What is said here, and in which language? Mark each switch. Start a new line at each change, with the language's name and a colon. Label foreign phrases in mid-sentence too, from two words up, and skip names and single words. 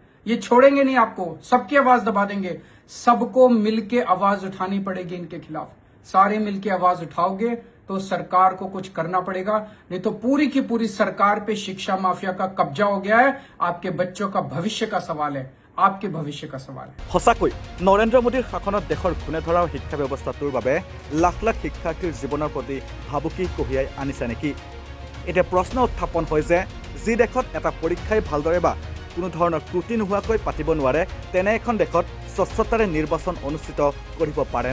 Hindi: ये छोड़ेंगे नहीं आपको, सबकी आवाज दबा देंगे। सबको मिलके आवाज उठानी पड़ेगी इनके खिलाफ। सारे मिलके आवाज उठाओगे तो सरकार को कुछ करना पड़ेगा, नहीं तो पूरी की पूरी सरकार पे शिक्षा माफिया का कब्जा हो गया है। आपके बच्चों का भविष्य का सवाल है, आपके भविष्य का सवाल है।
Assamese: সঁচাকৈ নৰেন্দ্ৰ মোদীৰ শাসনত দেশৰ ঘূনে ধৰা শিক্ষা ব্যৱস্থাটোৰ বাবে লাখ লাখ শিক্ষাৰ্থীৰ জীৱনৰ প্ৰতি ভাবুকি কঢ়িয়াই আনিছে নেকি? এতিয়া প্ৰশ্ন উত্থাপন হয় যে যি দেশত এটা পৰীক্ষাই ভালদৰে বা কোনো ধৰণৰ ত্ৰুটি নোহোৱাকৈ পাতিব নোৱাৰে, তেনে এখন দেশত স্বচ্ছতাৰে নিৰ্বাচন অনুষ্ঠিত কৰিব পাৰেনে?